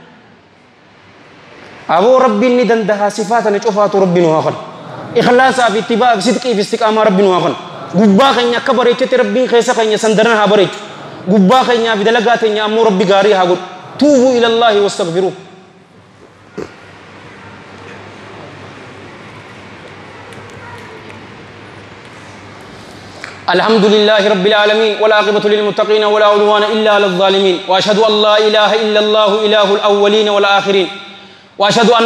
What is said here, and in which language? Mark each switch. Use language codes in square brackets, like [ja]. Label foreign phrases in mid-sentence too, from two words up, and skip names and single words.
[om] aboo rabbiin ni dandaha sifaatana cufaatu rabbiin waa kan ikhlaasaa fi ittibaa fi sidqii fi istiqaamaa rabbiin waa kan gubbaa keenya akka bareechete rabbiin keessa keenya sandaran haa bareechu gubbaa keenyaa fi dalagaa teenya ammoo rabbi gaarii haa godhu [ar] توبوا إلى الله واستغفروا الحمد لله رب العالمين والعاقبة للمتقين ولا عدوان إلا على الظالمين وأشهد أن لا إله إلا الله إله الأولين والآخرين وأشهد أن